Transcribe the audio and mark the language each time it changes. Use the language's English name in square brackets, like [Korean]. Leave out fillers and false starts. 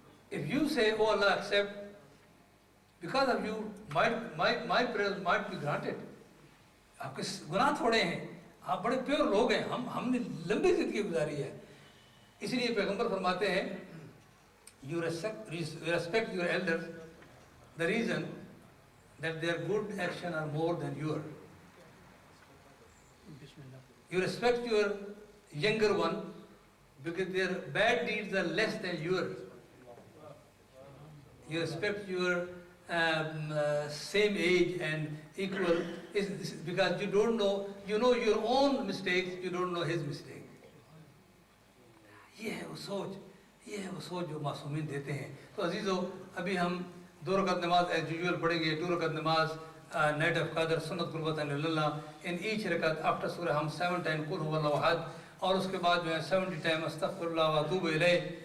[English] If you say, oh Allah accept, because of you my prayers might be granted. [Urdu] آپ کے گناہ تھوڑے ہیں، آپ بڑے پیور لوگ ہیں، ہم نے لمبی زندگی گزاری ہے. اس لیے پیغمبر فرماتے ہیں [English] you respect your elders, the reason that their good action are more than yours. You respect your younger one because their bad deeds are less than yours. You respect your same age and equal is because you don't know, you know your own mistakes, you don't know his mistake. [Urdu] یہ ہے وہ سوچ جو معصومین دیتے ہیں. تو عزیزو ابھی ہم 2 رکعت نماز [English] as usual [Urdu] پڑھیں گے. 2 رکعت نماز نائٹ آف قدر سنت قربت اللہ. [English] in each رکعت after [Urdu] سورہ ہم 7 ٹائم [Arabic] قل هو اللہ احد, [Urdu] اور اس کے بعد جو ہے 70 ٹائم [Arabic] استغفر اللہ واتوب الیہ.